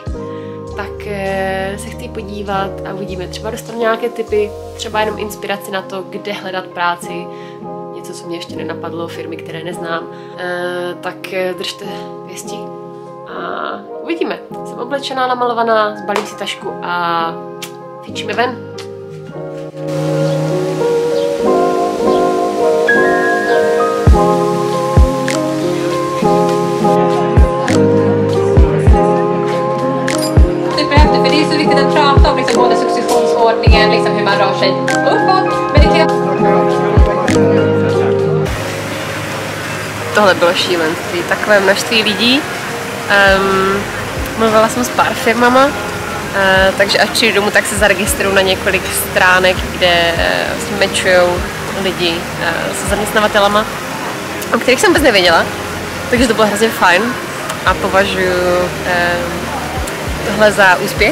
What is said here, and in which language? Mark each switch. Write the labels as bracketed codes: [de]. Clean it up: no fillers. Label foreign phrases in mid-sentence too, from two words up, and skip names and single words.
[cs] Tak se chci podívat a uvidíme, třeba dostanu nějaké tipy, třeba jenom inspiraci na to, kde hledat práci, něco, co mě ještě nenapadlo, firmy, které neznám, tak držte věsti a uvidíme. Jsem oblečená, namalovaná, zbalím si tašku a fičíme ven. [sv] För det är så viktigt att prata om liksom både successionsordningen, liksom hur man rör sig uppåt, men det kan... [cs] tohle bylo šílenství, takové množství lidí. Mluvila jsem s pár firmama, takže až přijdu domů, tak se zaregistruju na několik stránek, kde matchujou lidi se zaměstnavatelama, o kterých jsem vůbec nevěděla, takže to bylo hrozně fajn a považuji tohle za úspěch.